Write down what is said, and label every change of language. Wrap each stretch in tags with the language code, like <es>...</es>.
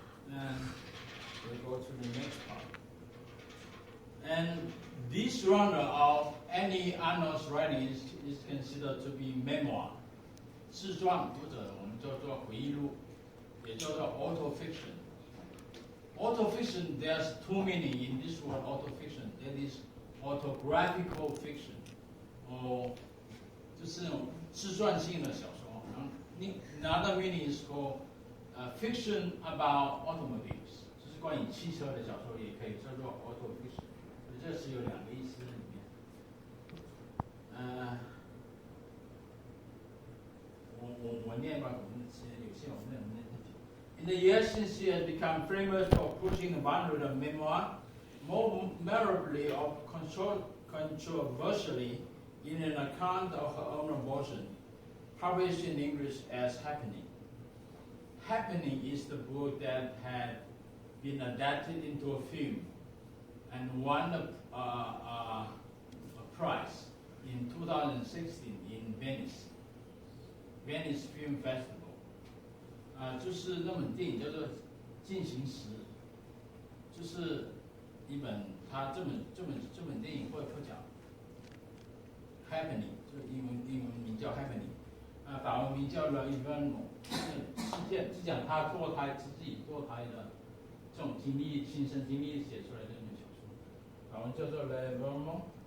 <en>And we go to the next part. And this genre of Annie Ernaux's writings is considered to be memoir.</en> <zh>自传或者我们叫做回忆录，也叫做 autofiction.</zh> <en>Autofiction, there's two meanings in this word autofiction. That is autographical fiction, or</en> <zh>就是那种自传性的小说。</zh> <en>Another meaning is called fiction about automobiles，</en> <zh>就是关于汽车的小说，也可以叫做</zh> <en>autofiction。</en> <zh>这是有两个意思在里面。我念吧，我们有些我们念太久。</zh> <en>In the years since she has become famous for pushing the boundary of memoir, more memorably or controversially, in an account of her own abortion, published in English as Happening. Happening is the book that had been adapted into a film and won a prize in 2016 in Venice Film Festival.</en> <zh>就是那本电影叫做《进行时》，就是一本这本电影会讲 Happening， 就英文名叫 Happening， 法文名叫 Le Événement， 事件是讲他自己堕胎的这种经历，亲身经历写出来的那种小说，法文叫做 Le Événement。</zh>